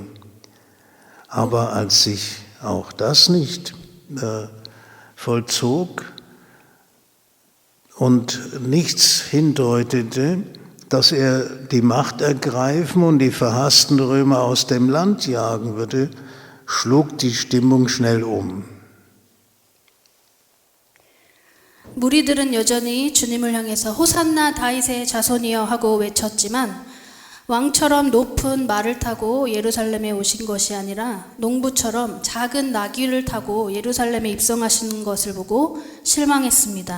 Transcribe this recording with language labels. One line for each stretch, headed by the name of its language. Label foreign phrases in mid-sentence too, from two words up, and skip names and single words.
German: Aber als sich auch das nicht vollzog und nichts hindeutete, dass er die Macht ergreifen und die verhassten Römer aus dem Land jagen würde, schlug die Stimmung schnell um.
Korean: 무리들은 여전히 주님을 향해서 호산나 다윗의 자손이여 하고 외쳤지만 왕처럼 높은 말을 타고 예루살렘에 오신 것이 아니라 농부처럼 작은 나귀를 타고 예루살렘에 입성하시는 것을 보고 실망했습니다.